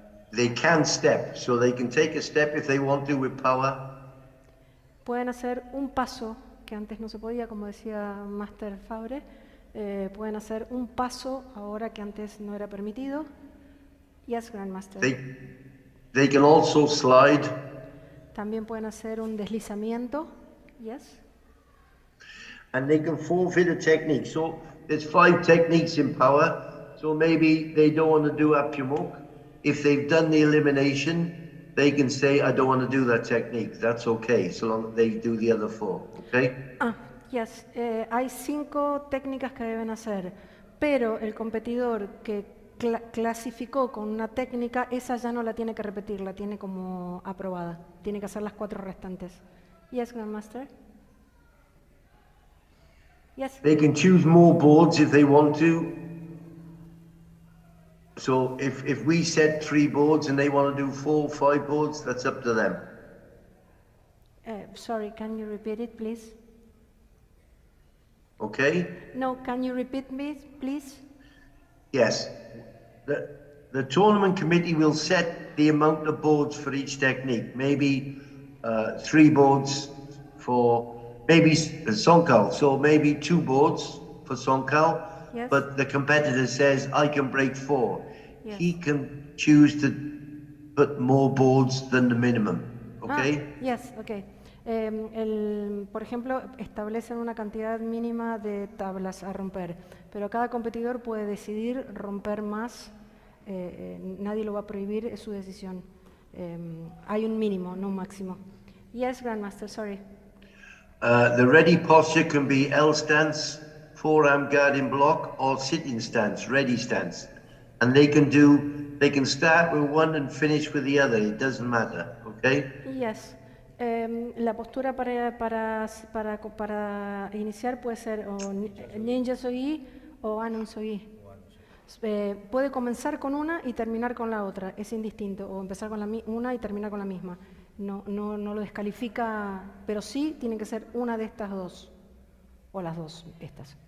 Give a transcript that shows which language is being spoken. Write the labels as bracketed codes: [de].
[en] They can step, so they can take a step if they want to with power. [es] Pueden hacer un paso que antes no se podía, como decía Master Fabre. Pueden hacer un paso ahora que antes no era permitido. [en] Yes, Grandmaster. They can also slide. [es] También pueden hacer un deslizamiento. [en] Yes. And they can forfeit a technique. So there's 5 techniques in power. So maybe they don't want to do Apyamok. If they've done the elimination, they can say, I don't want to do that technique. That's okay, so long as they do the other 4. Okay? Yes. [es] Hay 5 técnicas que deben hacer, pero el competidor que clasificó con una técnica, esa ya no la tiene que repetir, la tiene como aprobada. Tiene que hacer las 4 restantes. [en] Yes, Grandmaster? Yes? They can choose more boards if they want to. So if we set 3 boards and they want to do 4, 5 boards, that's up to them. Sorry, can you repeat it, please? Okay? No, can you repeat me, please? Yes. The tournament committee will set the amount of boards for each technique. Maybe 3 boards for maybe Sonkal. So maybe 2 boards for Sonkal. Yes. But the competitor says, I can break 4. Yes. He can choose to put more boards than the minimum. Okay? Yes, okay. [es] Por ejemplo, establecen una cantidad mínima de tablas a romper, pero cada competidor puede decidir romper más, nadie lo va a prohibir, es su decisión. Hay un mínimo, no un máximo. [en] Yes, Grandmaster, sorry. The ready posture can be L stance, forearm guarding block, or sitting stance, ready stance. And they can start with one and finish with the other, it doesn't matter, okay? Yes. [es] La postura para iniciar puede ser o ninja sogi o anon sogi. Puede comenzar con una y terminar con la otra, es indistinto, o empezar con una y terminar con la misma. No lo descalifica, pero sí tiene que ser una de estas dos, o las dos estas.